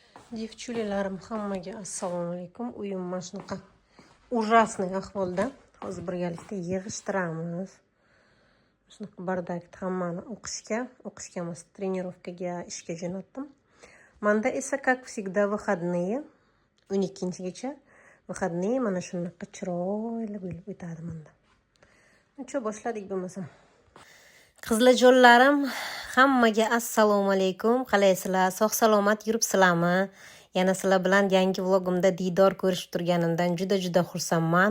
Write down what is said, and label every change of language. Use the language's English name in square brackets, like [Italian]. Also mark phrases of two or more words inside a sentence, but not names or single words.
[Uzbek] Девчулalarim hammaga assalomu alaykum. Uyim mana shunaqa ужасный ahvolda. Hozir birgalikda yig'ishtiramiz. Shunaqa bardakda hammani o'qishga emas, trenirovkaga, ishga jo'natdim. Menda esa [Russian] как всегда выходные [Uzbek] 12-gacha выходные mana shunaqa chiroyli bo'lib o'tadi menda. Nechta boshladik bo'lmasam. Qizlajonlarim, hammaga assalomu alaykum. Qalaysizlar? Sog' salomat yuribsizlarmi? Yana sizlar bilan yangi vlogimda diydor ko'rishib turganimdan juda xursandman.